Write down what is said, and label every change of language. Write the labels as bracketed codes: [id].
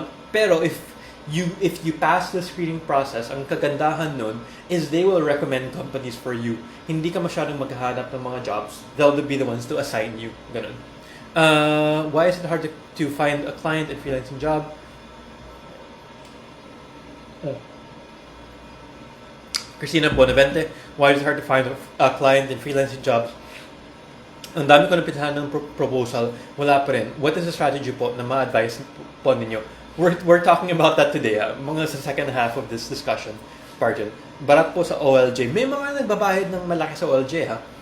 [en] Pero if you pass the screening process, [tl] ang kagandahan nun [en] is they will recommend companies for you. [tl] Hindi ka masyadong maghahanap ng mga jobs. [en] They'll be the ones to assign you. Ganun. Why is it hard to find a client in freelancing job? Christina Bonavente, why is it hard to find a client in freelancing jobs? [tl] Ang dami ko napitahan ng proposal, wala pa rin. [en] What is the strategy [tl] po na ma-advise po ninyo? [en] We're talking about that today, mga sa second half of this discussion. Pardon. [tl] Barat po sa OLJ. May mga nagbabahid ng malaki sa OLJ, ha?